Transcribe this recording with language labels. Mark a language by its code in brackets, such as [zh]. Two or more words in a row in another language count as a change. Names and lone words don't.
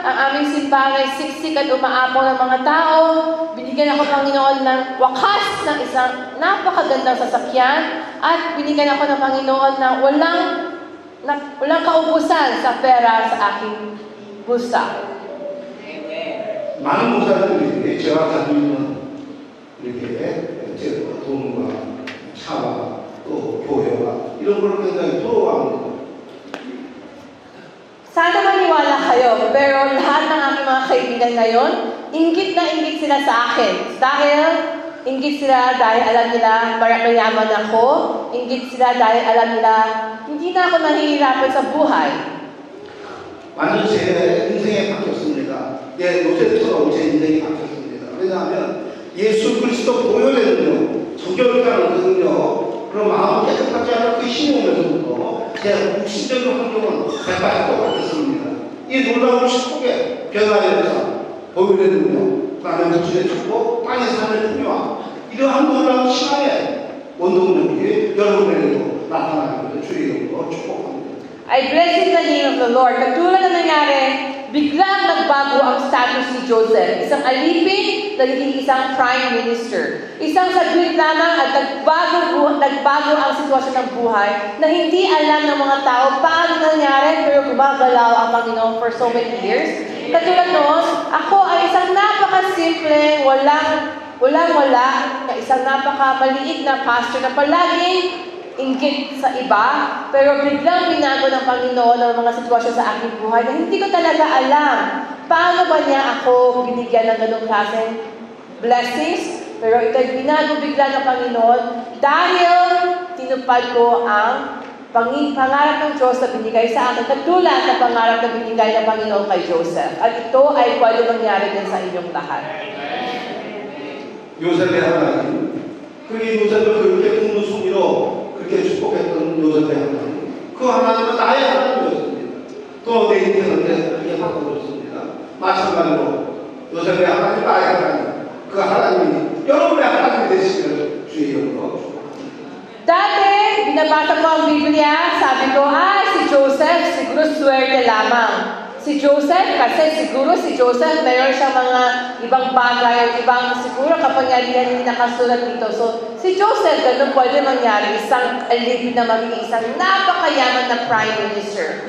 [tl] Ang aming simbahan ay siksik at umaapaw ng mga tao. Binigyan ako, Panginoon, ng wakas ng isang napakagandang sasakyan at binigyan ako ng Panginoon na walang kaubusan sa pera sa aking bulsa. [ko] 많은 목사님들이 제가 가지고 있는 이렇게 돈과 차와 또 교회와 이런 걸 굉장히 부러워합니다. [tl] Sana maniwala kayo, pero lahat ng aking mga kaibigan ngayon, inggit na inggit sila sa akin. Inggit sila dahil alam nila mayaman ako. Inggit sila dahil alam nila hindi na ako nahihirapan sa buhay. [ko] 완전 제 인생이 바뀌었습니다. 요새처럼 제 인생이 바뀌었습니다. 왜냐하면 예수 그리스도 보혈의 능력, 정결가는 그 능력, 그런 마음을 깨끗하지 않은 그 힘이 오면서부터 제 육신적인 환경은 180도 바뀌었습니다. 이 놀라운 축복의 변화에 대해서 보혈의 능력, 그다음에 당신의 축복, 땅의 삶의 풍요와 이러한 놀라운 신앙의 원동력이 여러분에게도 나타나기를 주의 이름으로 축복합니다. [en] I bless in the name of the Lord. [tl] Katulad na nangyari, biglang nagbago ang status ni Joseph. Isang alipin, naging isang [en] prime minister. [tl] Isang saglit lamang at nagbago ang sitwasyon ng buhay na hindi alam ng mga tao paano nangyari, pero gumagalaw ang Panginoon [en] for so many years. [tl] Katulad noon, ako ay isang napakasimple, walang-wala, na isang napakamaliit na pastor na palaging inggit sa iba, pero biglang binago ng Panginoon ang mga sitwasyon sa aking buhay na hindi ko talaga alam paano ba niya ako binigyan ng ganong klaseng blessings, pero ito'y binago bigla ng Panginoon dahil tinupad ko ang pangarap ng Diyos na binigay sa akin, katulad ng pangarap na binigay ng Panginoon kay Joseph. At ito ay pwede mangyari din sa inyong lahat. [ko] 요셉의 하나님, 그게 요셉을 그렇게 풍부숭이로 그렇게 축복했던 요셉의 하나님, 그 하나님은 나의 하나님이었습니다. 또 내 인생을 그렇게 바꿔줬습니다. 마찬가지로 요셉의 하나님, 나의 하나님, 그 하나님이 여러분의 하나님이 되시기를 주의 이름으로 축복합니다. [tl] Dati, binabasa ko ang Biblia, sabi ko, si Joseph, siguro swerte lamang. Si Joseph, kasi siguro si Joseph, mayroon siyang mga ibang bagay, ibang siguro kapangyarihan hindi nakasulat dito. So, si Joseph, ganun pwede mangyari, isang alipin na magiging isang napakayaman na [en] prime minister.